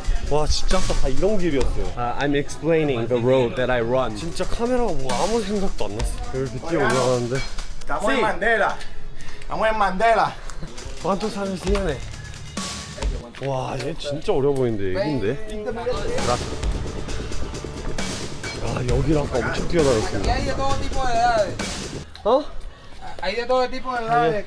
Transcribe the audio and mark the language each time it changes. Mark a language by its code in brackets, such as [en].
[ko] 와 진짜 아까 다 이런 길이었어요. [en] I'm explaining the road that I run. [ko] 진짜 카메라가 뭐 아무 생각도 안 났어. 이렇게 뛰어 올라가는데. [es] Estamos en Mandela. Estamos en Mandela. ¿Cuántos años tiene? [ko] 와, 얘 진짜 어려 보이는데 애기인데? 아, 여기를 아까 엄청 뛰어다녔습니다. [es] Hay de todo tipo de edades. 어? Hay de todo tipo de edades.